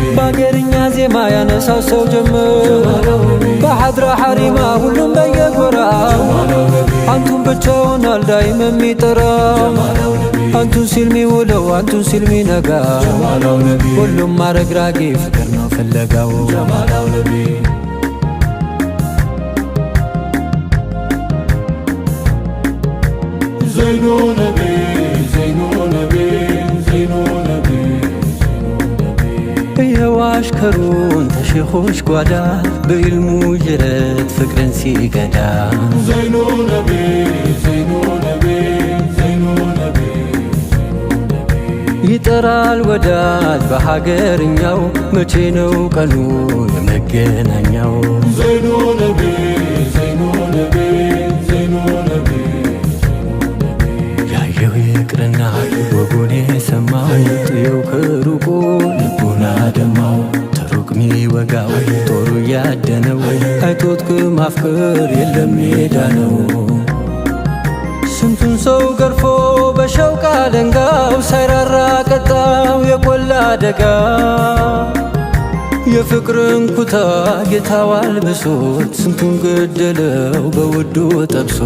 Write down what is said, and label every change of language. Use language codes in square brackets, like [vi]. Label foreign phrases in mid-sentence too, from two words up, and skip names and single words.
[am] በአገርኛ ዜማ ያነሳው ሰው ጀመር በሐድራ ሐሪማ ሁሉም በየጎራው አንቱን ብቻውን አልዳይም የሚጠራ አንቱን ሲል ሚውለው አንቱን ሲል ሚነጋ [ar] جمال النبي [am] ሁሉም አረግራጊ ፍቅር ነው ፍለጋው [ar] جمال النبي زين النبي زين النبي زين النبي [am] የዋሽከሩን ተሼኾች ጓዳ በኢልሙ ጅረት ፍቅርን ሲገዳ [ar] زين النبي زين النبي زين النبي [am] ይጠራል ወዳጅ በሀገርኛው መቼ ነው ቀኑ የመገናኛው [ar] زين النبي زين النبي زين النبي [am] ያየው ይቅርና ወጉን የሰማው ጥየው ከሩቁ ልቡን አደማው ተሩቅ ሚወጋው ጦሩ ያደነው አይቶት ከማፍቀር የለም ሜዳ ነው ስንቱን ሰው ገርፎ በሸውቃ ደንጋው ሳይራራ ቀጣው የቆላ አደጋ የፍቅርን ኩታ ጌታው አልብሶት ስንቱን ገደለው በውዱ ጠብሶ